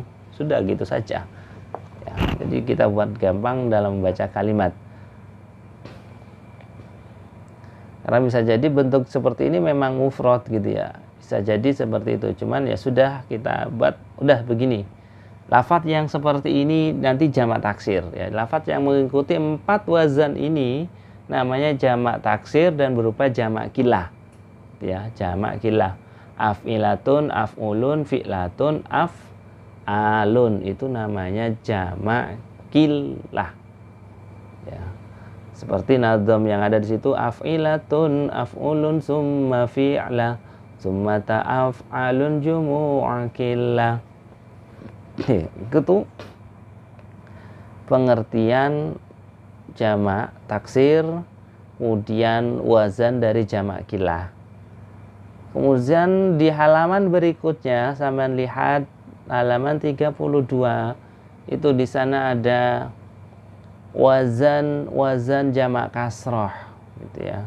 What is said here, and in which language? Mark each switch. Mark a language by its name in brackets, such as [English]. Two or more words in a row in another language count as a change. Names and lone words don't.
[Indonesian] Sudah gitu saja ya, jadi kita buat gampang dalam membaca kalimat, karena bisa jadi bentuk seperti ini memang mufrad gitu ya, bisa jadi seperti itu, cuman ya sudah kita buat udah begini. Lafaz yang seperti ini nanti jamak taksir ya. Lafaz yang mengikuti 4 wazan ini namanya jamak taksir dan berupa jamak kilah ya, jamak kilah. [Arabic] أفعلة، أفعل، فعلة, [Indonesian] alun, itu namanya jamak kilah ya. Seperti nadham yang ada di situ, [Arabic] أفعلة، أفعل، ثم فعلة، ثم أفعال، جموع قلة. [Indonesian] Itu pengertian jamak taksir, kemudian wazan dari jamak kilah. Kemudian di halaman berikutnya sampean lihat halaman 32, itu di sana ada wazan jamak kasroh gitu ya.